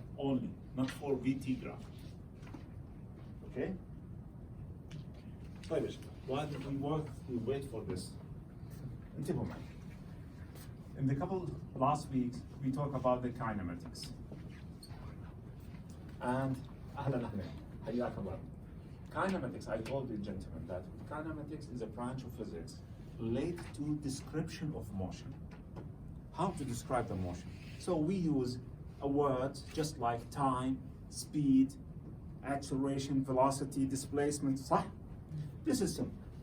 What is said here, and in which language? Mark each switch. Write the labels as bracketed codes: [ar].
[en] Only, not for VT graph. Okay? [ar] طيب يا شباب [en] while we wait for this [ar] انتبهوا معي. [en] In the couple last weeks we talked about the kinematics. [ar] And أهلا أهلا حياك الله. [en] Kinematics, I told you gentlemen that kinematics is a branch of physics related to description of motion. How to describe the motion. So we use a word just like time, speed, acceleration, velocity, displacement, صح? This is simple.